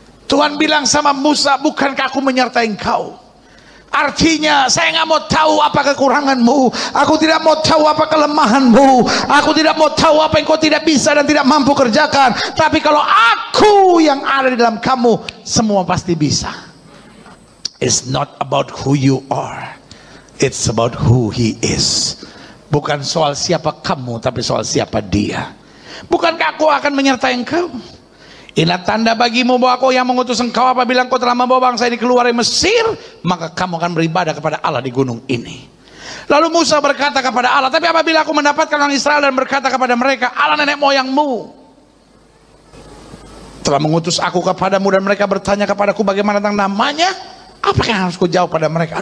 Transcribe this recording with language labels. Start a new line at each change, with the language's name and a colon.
Indonesian: Tuhan bilang sama Musa, bukankah aku menyertai engkau? Artinya, saya nggak mau tahu apa kekuranganmu, aku tidak mau tahu apa kelemahanmu, aku tidak mau tahu apa yang kau tidak bisa dan tidak mampu kerjakan. Tapi kalau aku yang ada di dalam kamu, semua pasti bisa.
English: It's not about who you are, it's about who He is.
Indonesian: Bukan soal siapa kamu, tapi soal siapa Dia. Bukankah aku akan menyertai engkau? Inilah tanda bagimu bahwa aku yang mengutus engkau, apabila engkau telah membawa bangsa ini keluar dari Mesir, maka kamu akan beribadah kepada Allah di gunung ini. Lalu Musa berkata kepada Allah, tapi apabila aku mendapatkan orang Israel dan berkata kepada mereka, Allah nenek moyangmu telah mengutus aku kepadamu, dan mereka bertanya kepadaku bagaimana tentang namanya, apa yang harus ku jawab pada mereka?